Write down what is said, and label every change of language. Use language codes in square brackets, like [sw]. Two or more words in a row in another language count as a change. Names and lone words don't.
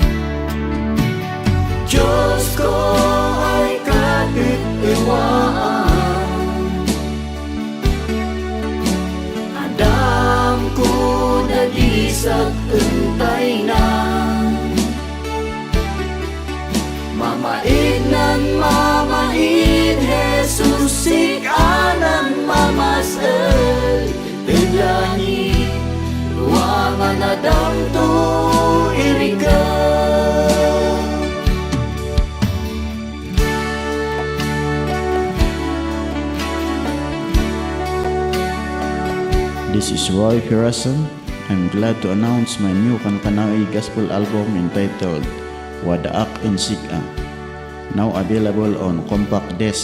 [kne] Diyos ko ay katitiwaan, Adam ko dadisak entay na. Mamain nan mamain, Jesus sikanan mamas ilani, wangan Adam tu irika. [en] This is Roy Pirasan. I'm glad to announce my new Kankanaoy gospel album entitled Wadaak and Sika, now available on Compact Disc.